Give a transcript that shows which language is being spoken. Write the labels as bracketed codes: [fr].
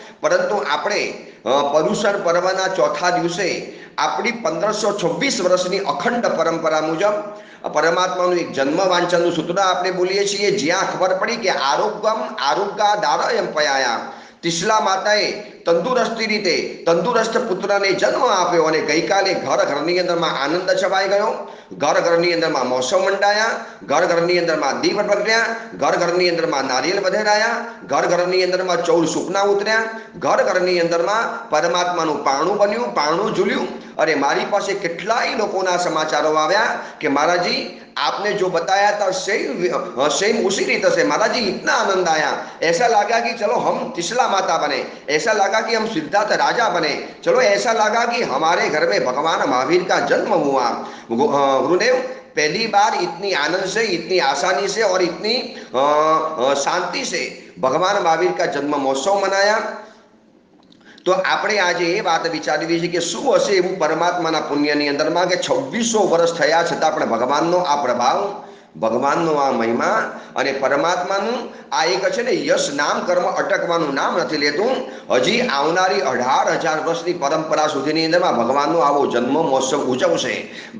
[gu] પરંતુ આપણે પર્યુષણ પર્વના ચોથા દિવસે આપણી 1526 વર્ષની અખંડ પરંપરા મુજબ પરમાત્માનું એક જન્મ વાંચનનું સૂત્ર આપણે બોલીએ છીએ, જ્યાં ખબર પડી કે આરોગ્ય દારયમ પયાયા, તિસલા માતાએ તંદુરસ્તી રીતે તંદુરસ્ત પુત્રને જન્મ આપ્યો અને ગઈકાલે ઘરની અંદરમાં આનંદ છવાઈ ગયો। ઘરની અંદરમાં મોસમ મંડાયા, ઘરની અંદરમાં દીપ પ્રગટ્યા, ઘરની અંદરમાં નારિયેલ વધેરાયા, ઘરની અંદરમાં 14 સુપના ઉતર્યા, ઘરની અંદરમાં પરમાત્માનું પારણું બન્યું, પારણું ઝૂલ્યું। अरे मारी पास કેટલાય લોકોના સમાચારો આવ્યા [hi] कि महाराज जी आपने जो बताया था सेम उसी रीत से महाराज जी इतना आनंद आया, ऐसा लगा कि चलो हम तिसला माता बने, ऐसा लगा कि हम सिद्धार्थ राजा बने, चलो ऐसा लगा कि हमारे घर में भगवान महावीर का जन्म हुआ। गुरुदेव पहली बार इतनी आनंद से, इतनी आसानी से और इतनी शांति से भगवान महावीर का जन्म महोत्सव मनाया। [gu] तो આપણે આજે એ વાત વિચારવી છે કે શું હશે એવું પરમાત્માના પુણ્યની અંદરમાં કે 2600 વર્ષ થયા છતાં પણ ભગવાનનો આ પ્રભાવ, ભગવાનનો આ મહિમા અને પરમાત્માનું આ એક છે ને યશ નામ કર્મ અટકવાનું નામ નથી લેતું। હજી આવનારી 18,000 વર્ષની પરંપરા સુધીની અંદરમાં ભગવાનનો આવો જન્મ મહોત્સવ ઉજવશે।